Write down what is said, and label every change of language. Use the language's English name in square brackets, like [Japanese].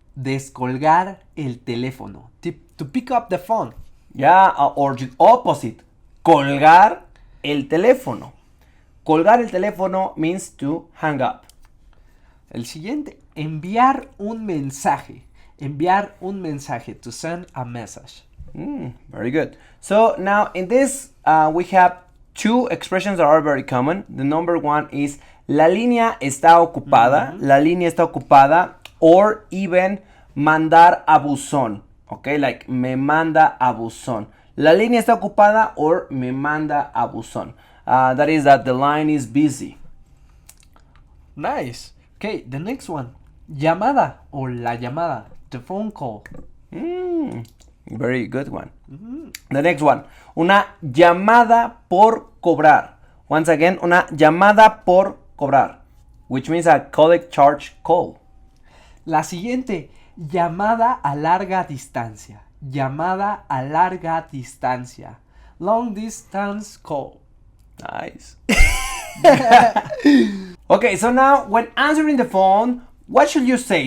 [Spanish] Descolgar el teléfono. [English] To pick up the phone. Yeah, or the opposite. [Spanish] Colgar el teléfono. Colgar el teléfono [English] means to hang up. [Spanish] El siguiente, enviar un mensaje. Enviar un mensaje, [English] to send a message. Very good. So now in this we have two expressions that are very common. The number one is [Spanish] la línea está ocupada. La línea está ocupada. [English] Or even [Spanish] mandar a buzón. [English] Okay, like [Spanish] me manda a buzón. La línea está ocupada or me manda a buzón. [English] That is that the line is busy. Nice. Okay, the next one. Llamada or [Spanish] la llamada. [English] The phone call. Very good one. The next one. [Spanish] Una llamada por cobrar. [English] Once again, [Spanish] una llamada por cobrar. [English] Which means a collect charge call. [Spanish] La siguiente. Llamada a larga distancia. Llamada a larga distancia. [English] Long distance call. Nice. Okay, so now when answering the phone, what should you say?